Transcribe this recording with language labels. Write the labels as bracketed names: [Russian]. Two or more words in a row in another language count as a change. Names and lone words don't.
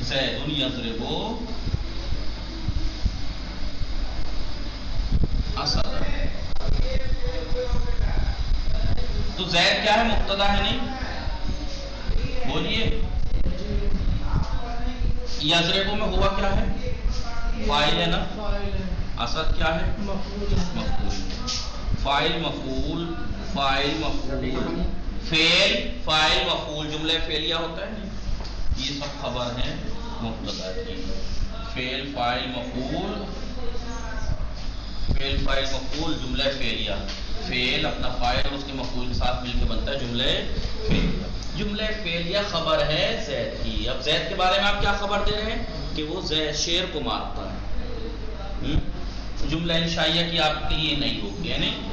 [Arabic] زید یضرب اسد. [Urdu] تو زید کیا ہے؟ مبتدا ہے نہیں؟ بولیے. یضرب میں ہوا کیا ہے؟ فاعل ہے نا. اسد کیا ہے؟ مفعول. فاعل مفعول، فاعل مفعول، فعل فاعل مفعول جملہ فعلیہ ہوتا ہے. یہ سب خبر ہیں مبتدا کی. فعل فاعل مفعول، فعل فاعل مفعول جملہ فعلیہ. فعل اپنا فاعل اور اس کے مفعول کے ساتھ مل کے بنتا ہے جملہ فعلیہ. جملہ فعلیہ خبر ہے زید کی. اب زید کے بارے میں آپ کیا خبر دے رہے ہیں؟ کہ وہ زید شیر کو مارتا ہے. جملہ انشائیہ کی آپ کے لیے نہیں ہوگی، ہے نہیں؟